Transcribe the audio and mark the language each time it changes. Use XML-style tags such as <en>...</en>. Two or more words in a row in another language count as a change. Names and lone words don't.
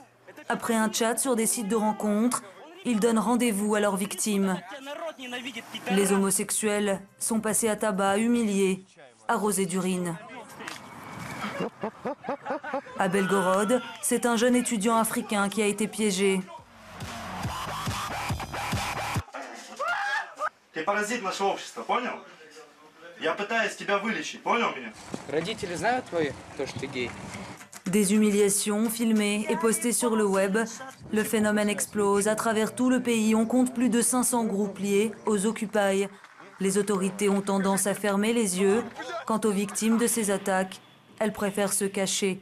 <fr>Après un chat sur des sites de rencontres, ils donnent rendez-vous à leurs victimes. Les homosexuels sont passés à tabac, humiliés, arrosés d'urine. À Belgorod, c'est un jeune étudiant africain qui a été piégé.</fr> <ru>Ты паразит нашего общества, понял? Я пытаюсь тебя вылечить, понял меня? Родители знают твои, то, что ты гей?</ru> <fr>Des humiliations filmées et postées sur le web. Le phénomène explose. À travers tout le pays, on compte plus de 500 groupes liés aux Occupy. Les autorités ont tendance à fermer les yeux. Quant aux victimes de ces attaques, elles préfèrent se cacher.</fr>